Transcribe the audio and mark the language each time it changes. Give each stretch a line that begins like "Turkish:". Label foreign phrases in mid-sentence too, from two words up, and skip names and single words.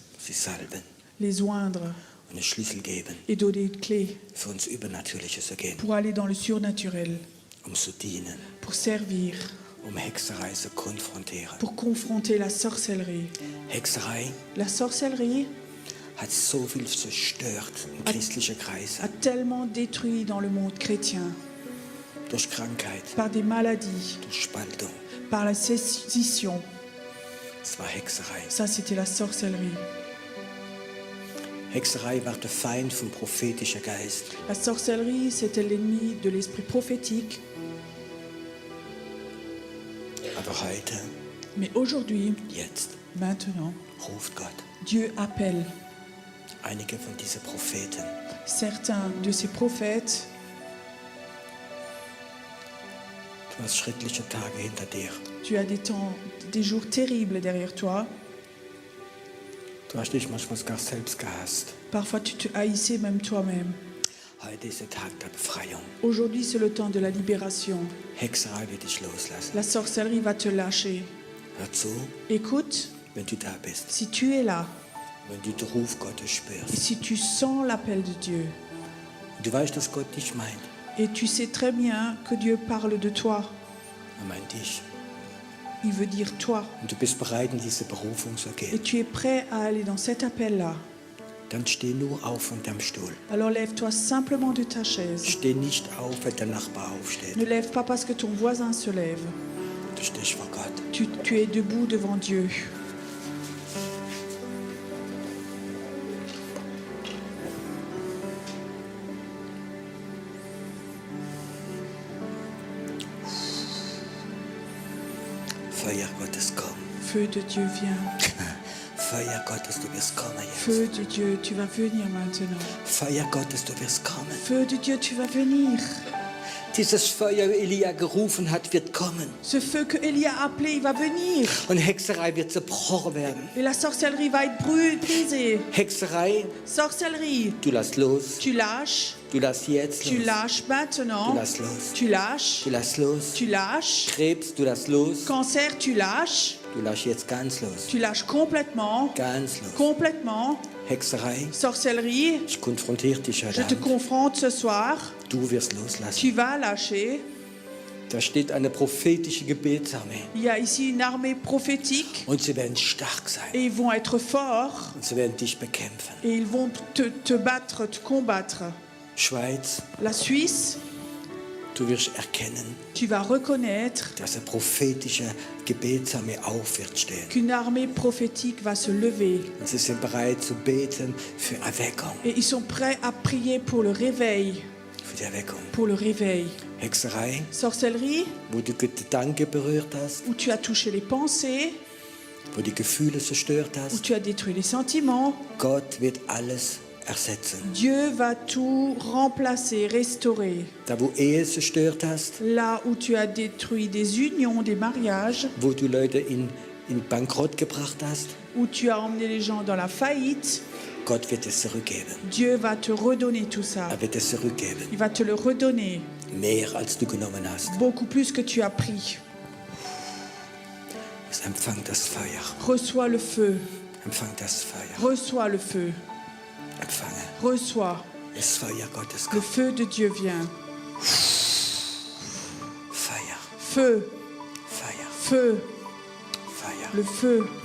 German: sie salben
French: les oindre
German: und einen Schlüssel geben,
French: et donner une clé
German: für uns Übernatürliche zu gehen,
French: pour aller dans le surnaturel,
German: zu dienen,
French: pour servir,
German: Hexerei zu konfrontieren.
French: pour confronter la sorcellerie.
German: Hexerei
French: La sorcellerie
German: hat so viel zerstört in christlichen Kreisen.
French: a tellement détruit dans le monde chrétien
German: Durch Krankheit,
French: par des maladies,
German: durch Spaltung.
French: par la sédition.
German: Es war Hexerei.
French: Ça, c'était la sorcellerie.
German: Hexerei war der Feind vom prophetischen Geist.
French: La sorcellerie, c'était l'ennemi de l'esprit prophétique.
German: Aber heute,
French: Mais aujourd'hui,
German: jetzt,
French: maintenant,
German: ruft Gott
French: Dieu appelle
German: einige von diesen Propheten.
French: certains de ses prophètes.
German: Du hast schreckliche Tage hinter dir.
French: Tu as des jours terribles derrière toi.
German: Du hast dich manchmal sogar selbst gehasst.
French: Parfois, tu te haïssais même toi-même.
German: Heute ist der Tag der Befreiung.
French: Aujourd'hui, c'est le temps de la libération.
German: Hexerei wird dich loslassen.
French: La sorcellerie va te lâcher.
German: Hör zu,
French: Écoute,
German: wenn du da bist,
French: si tu es là,
German: wenn du den Ruf Gottes
French: et
German: spürst.
French: si tu sens l'appel de Dieu,
German: Du weißt, dass Gott dich meint.
French: et tu sais très bien que Dieu parle de toi,
German: Meint dich.
French: il veut dire toi,
German: Und du bist bereit, in diese Berufung zu
French: et
German: gehen.
French: tu es prêt à aller dans cet appel-là,
German: Dann steh nur auf von deinem Stuhl.
French: alors lève-toi simplement de ta chaise.
German: Steh nicht auf, wenn der Nachbar aufsteht.
French: Ne lève pas parce que ton voisin se lève.
German: Du stehst vor Gott.
French: Tu es debout devant Dieu.
German: Feuer Gottes, komm.
French: Feu de Dieu, viens.
German: Feuer Gottes, du wirst kommen jetzt.
French: Feu de Dieu, tu vas venir maintenant.
German: Feuer Gottes, du wirst kommen.
French: Feu de Dieu, tu vas venir.
German: Dieses Feuer, Elia gerufen hat, wird kommen.
French: Ce feu que Élie a appelé, il va venir.
German: Und Hexerei wird zerbrochen werden.
French: Et la sorcellerie va être brisée.
German: Hexerei,
French: Sorcellerie,
German: du lass los.
French: tu lâches.
German: Du lass jetzt
French: Tu
German: los.
French: lâches
German: Du
French: maintenant.
German: lass los.
French: Tu lâches.
German: Du lass los.
French: Tu lâches.
German: Krebs, du lass los.
French: Cancer, tu lâches.
German: Du lass jetzt ganz los.
French: Tu lâches complètement.
German: Ganz los.
French: Complètement.
German: Hexerei,
French: Sorcellerie,
German: ich konfrontiere dich
French: je te
German: heute.
French: confronte ce soir.
German: Du wirst loslassen.
French: Tu vas lâcher.
German: Da steht eine prophetische Gebetsarmee.
French: Il y a ici une armée prophétique
German: Und sie werden stark sein.
French: et ils vont être forts
German: Und sie werden dich bekämpfen.
French: et ils vont te battre, te combattre.
German: Schweiz,
French: La Suisse,
German: du wirst erkennen,
French: tu vas reconnaître
German: dass eine prophetische Gebetsarmee auf wird stehen.
French: qu'une armée prophétique va se lever
German: Und sie sind bereit zu beten für Erweckung.
French: et ils sont prêts à prier pour le réveil,
German: Für die Erweckung.
French: pour le réveil.
German: Hexerei,
French: Sorcellerie,
German: wo du Gedanken berührt hast,
French: où tu as touché les pensées,
German: wo die Gefühle zerstört
French: où
German: hast.
French: tu as détruit les sentiments.
German: Gott wird alles ersetzen.
French: Dieu va tout remplacer, restaurer.
German: Da, wo Ehe zerstört hast,
French: Là où tu as détruit des unions, des mariages,
German: wo du Leute in Bankrott gebracht hast,
French: où tu as emmené les gens dans la faillite,
German: Gott wird es zurückgeben.
French: Dieu va te redonner tout ça.
German: Er wird es zurückgeben.
French: Il va te le redonner,
German: Mehr als du genommen hast.
French: beaucoup plus que tu as pris.
German: Empfang das Feuer.
French: Reçois le feu,
German: Empfang das Feuer.
French: reçois le feu,
German: Empfange.
French: reçois.
German: Das Feuer Gottes
French: Le
German: kommt.
French: feu de Dieu vient.
German: Feuer.
French: Feu,
German: Feuer.
French: feu,
German: Feuer.
French: le feu.